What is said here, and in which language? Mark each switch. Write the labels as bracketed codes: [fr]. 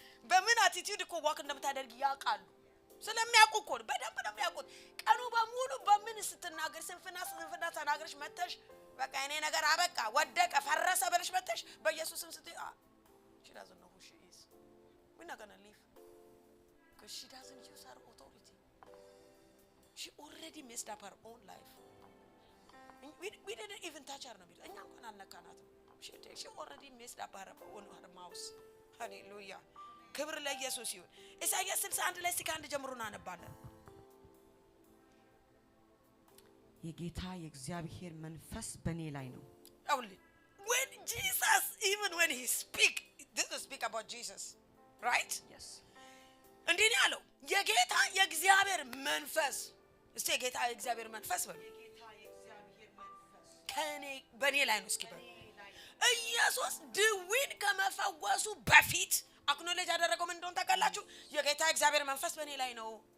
[am] በምን attitude እኮ ዋክ እንደምታደርጊ ያውቃሉ ስለሚያውቁ እኮ በደንብ ነው የሚያውቁት ቀኑ በሙሉ በምን ስትናገር ስንፍና ተናገርሽ መተሽ በቃ እኔ ነገር አበቃ ወደቀ ፈረሰ ብለሽ መተሽ በኢየሱስም ስትይ [en] she doesn't know who she is we're not going to leave because she doesn't use her authority she already messed up her own life we didn't even touch her no [am] እኛ እንኳን አልነካናትም [en] she already messed up her mouth hallelujah [am] ክብር ለኢየሱስ ይሁን ኢሳይያስ 61 ላይ ሲካንድ ጀምሩና አነባለን የጌታ የእግዚአብሔር መንፈስ በኔ ላይ ነው [en] only when Jesus even when he speak this is speak about Jesus right yes [am] እንዴ ነው ያለው የጌታ የእግዚአብሔር መንፈስ እስቲ የጌታ የእግዚአብሔር መንፈስ በሉ የጌታ የእግዚአብሔር መንፈስ ከኔ በኔ ላይ ነው እስኪ በሉ ኢየሱስ ድዊን ከመፈወሱ በፊት አክኖሌጅ ያደረገው ምን እንደሆነ ታውቃላችሁ የጌታ እግዚአብሔር መንፈስ በእኔ ላይ ነው